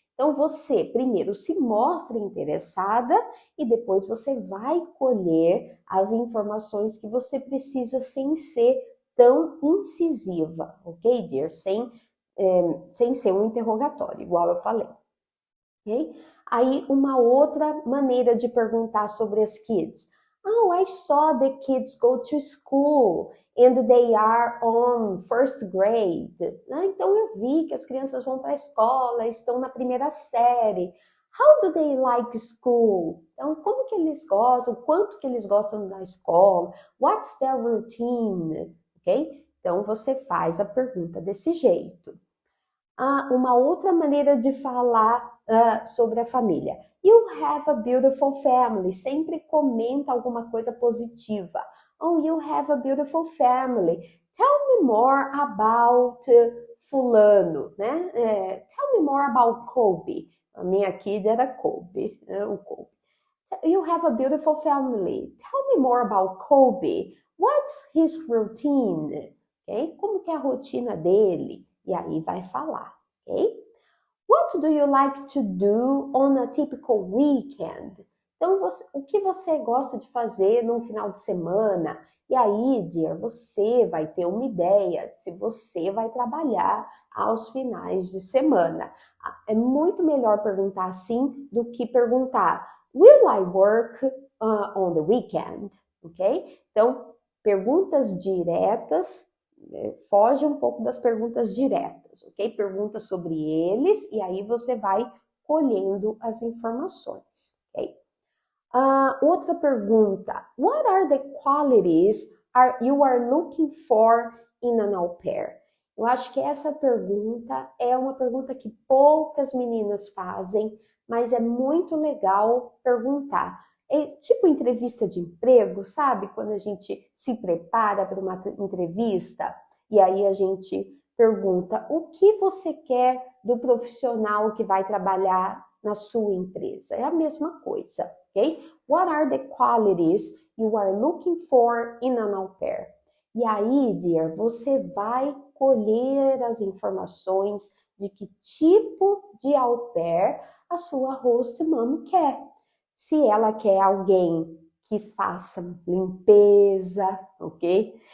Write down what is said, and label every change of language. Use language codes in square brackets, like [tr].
[pt] Então você primeiro se mostra interessada e depois você vai colher as informações que você precisa sem ser tão incisiva, ok, dear? Sem ser um interrogatório, igual eu falei. Okay? Aí, uma outra maneira de perguntar sobre as kids. [en] Oh, I saw the kids go to school and they are on first grade. [pt] Então, eu vi que as crianças vão para a escola, estão na primeira série. [en] How do they like school? [pt] Então, como que eles gostam? Quanto que eles gostam da escola? [en] What's their routine? [pt] Ok? Então, você faz a pergunta desse jeito. Uma outra maneira de falar sobre a família. [en] You have a beautiful family. [pt] Sempre comenta alguma coisa positiva. [en] Oh, you have a beautiful family. Tell me more about fulano, né? Tell me more about Kobe. [pt] A minha kid era Kobe, né? O Kobe. [en] You have a beautiful family. Tell me more about Kobe. What's his routine? Okay? [pt] Como que é a rotina dele? E aí vai falar, ok? [en] What do you like to do on a typical weekend? [pt] Então, o que você gosta de fazer num final de semana? E aí, dear, você vai ter uma ideia de se você vai trabalhar aos finais de semana. É muito melhor perguntar assim do que perguntar [en] Will I work on the weekend? [pt] Ok? Então, perguntas diretas, foge um pouco das perguntas diretas, ok? Pergunta sobre eles e aí você vai colhendo as informações, ok? Outra pergunta: [en] What are the qualities you are looking for in an au pair? [pt] Eu acho que essa pergunta é uma pergunta que poucas meninas fazem, mas é muito legal perguntar. É tipo entrevista de emprego, sabe? Quando a gente se prepara para uma entrevista e aí a gente pergunta o que você quer do profissional que vai trabalhar na sua empresa. É a mesma coisa, ok? [en] What are the qualities you are looking for in an au pair? [pt] E aí, dear, você vai colher as informações de que tipo de au pair a sua host mom quer. Se ela quer alguém que faça limpeza, ok?